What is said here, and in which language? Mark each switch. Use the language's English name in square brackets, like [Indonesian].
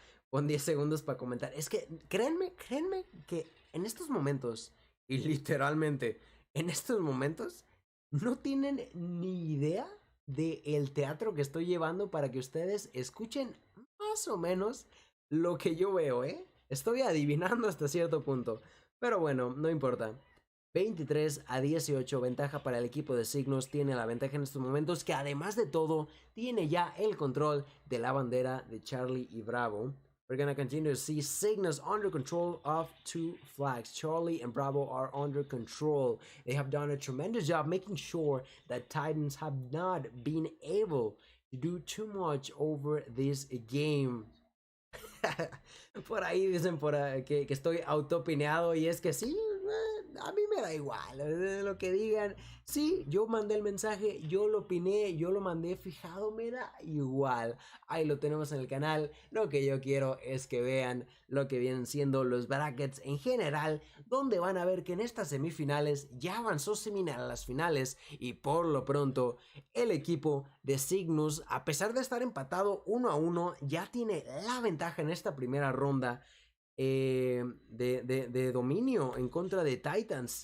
[Spanish] Pon 10 segundos para comentar. Es que créanme que en estos momentos, y literalmente en estos momentos, no tienen ni idea del teatro que estoy llevando para que ustedes escuchen más o menos lo que yo veo, ¿eh? Estoy adivinando hasta cierto punto. Pero bueno, no importa. 23-18, ventaja para el equipo de Signos. Tiene la ventaja en estos momentos, que además de todo, tiene ya el control de la bandera de Charlie y Bravo. [English] We're gonna continue to see Signos under control of 2 flags. Charlie and Bravo are under control. They have done a tremendous job making sure that Titans have not been able to do too much over this game. [Spanish] Por ahí dicen que estoy autopineado, y es que sí, a mí me da igual lo que digan. Sí, yo mandé el mensaje, yo lo opiné, yo lo mandé fijado, me da igual. Ahí lo tenemos en el canal. Lo que yo quiero es que vean lo que vienen siendo los brackets en general, donde van a ver que en estas semifinales ya avanzó a las finales, y por lo pronto el equipo de Cygnus, a pesar de estar empatado 1-1, ya tiene la ventaja en esta primera ronda de dominio en contra de Titans.